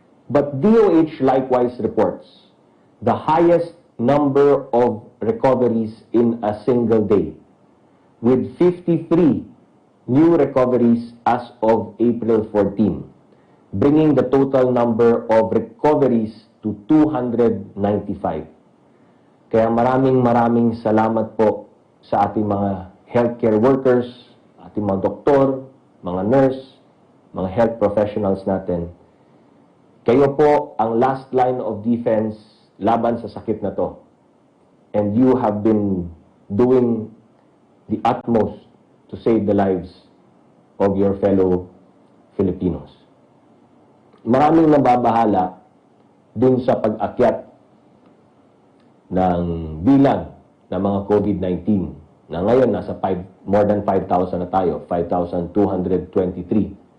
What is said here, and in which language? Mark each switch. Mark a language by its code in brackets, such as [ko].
[en] But DOH likewise reports the highest number of recoveries in a single day, with 53 new recoveries as of April 14, bringing the total number of recoveries to 295. [tl] Kaya maraming salamat po sa ating mga healthcare workers, ating mga doktor, mga nurse, mga health professionals natin. Kayo po ang [en] last line of defense [tl] laban sa sakit na to. [en] And you have been doing the utmost to save the lives of your fellow Filipinos. [tl] Maraming nababahala dun sa pag-akyat ng bilang ng mga COVID-19 na ngayon nasa [en] more than [tl] 5,000 na tayo, 5,223.